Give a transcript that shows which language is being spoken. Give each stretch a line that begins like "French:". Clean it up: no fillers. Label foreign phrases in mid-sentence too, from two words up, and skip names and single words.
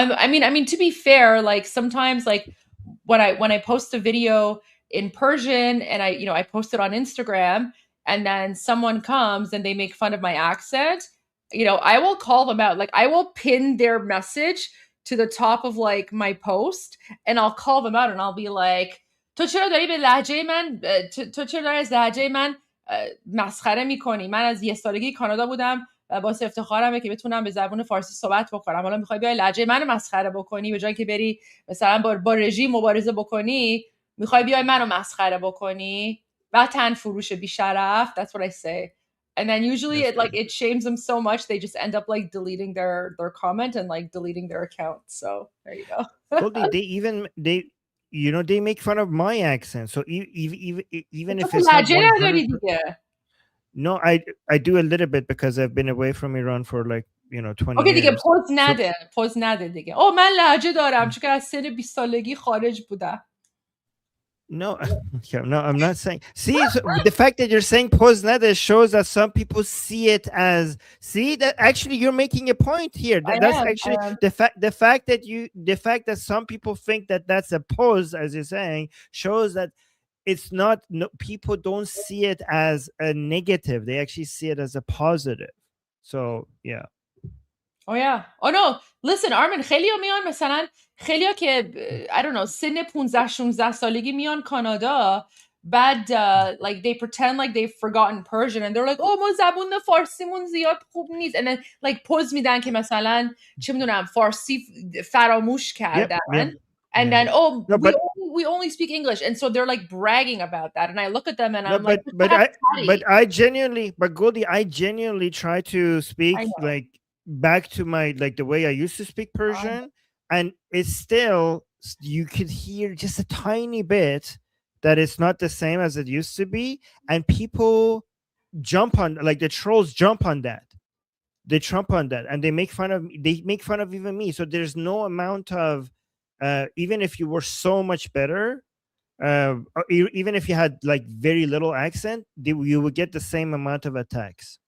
English: I mean, to be fair, like sometimes like when I post a video in Persian and I post it on Instagram and then someone comes and they make fun of my accent, I will call them out. Like I will pin their message to the top of like my post and I'll call them out and I'll be like,
Persian: تو چرا داری به لهجه من تو چرا داری از لهجه من مسخره میکنی؟ من از 1 سالگی کانادا بودم، واسه افتخارمه که بتونم به زبان فارسی صحبت بکنم. حالا میخوای بیای لهجه منو مسخره بکنی، به جای که بری مثلا با رژیم مبارزه بکنی، میخوای بیای منو مسخره بکنی؟ وطن فروش بیشرف.
English: That's what I say. And then usually it shames them so much they just end up like deleting their comment and like deleting their account. So there you go. Well, they make fun of my accent. So even if it's not 100%, no, I do a little bit because I've been away from Iran for like 20
Persian: اوکی دیگه
English: years.
Persian: پوز نده دیگه. من لهجه دارم چون که از سن 20 سالگی خارج بودم.
English: No, no, I'm not saying. See, so the fact that you're saying poznada shows that some people see it as. See that actually you're making a point here. That's actually the fact that some people think that that's a pose, as you're saying, shows that it's not. No, people don't see it as a negative. They actually see it as a positive. So yeah. Oh yeah. Oh no. Listen, Armin,
Persian: خیلیا میان مثلا خیلیا که
English: I don't know
Persian: سن 15 16 سالگی میان کانادا بعد
English: like they pretend like they've forgotten Persian and they're like
Persian: ما زبون فارسیمون زیاد خوب نیست
English: and then like
Persian: پوز میدن که مثلا چه میدونم فارسی فراموش کردن
English: and then we only speak English and so they're like bragging about that and I look at them and I'm like but Goldie, I genuinely try to speak like back to my like the way I used to speak Persian and it's still you could hear just a tiny bit that it's not the same as it used to be and people jump on like the trolls jump on that and they make fun of even me so there's no amount of even if you were so much better even if you had like very little accent you would get the same amount of attacks.